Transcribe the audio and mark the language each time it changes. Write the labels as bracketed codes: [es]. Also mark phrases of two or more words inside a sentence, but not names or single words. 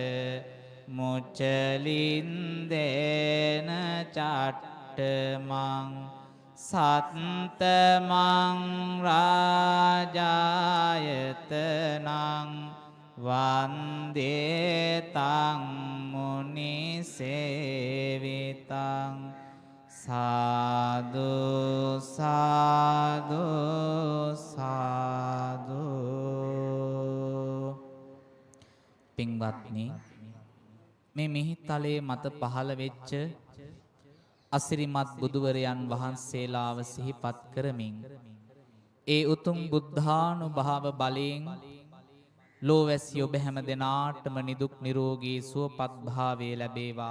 [pi] මුචලින්දේන චට්ඨමං සත්තමං රාජායතනං වන්දේ තං මුනි සේවිතං සාදු සාදු සාදු. [si] පින්වත්නි, මේ මිහිතලේ මත පහළ වෙච්ච අසිරිමත් බුදුවරයන් වහන්සේලාව සිහිපත් කරමින් ඒ උතුම් බුද්ධානුභාව බලයෙන් ලෝවැසි ඔබ හැම දෙනාටම නිදුක් නිරෝගී සුවපත් භාවය ලැබේවා.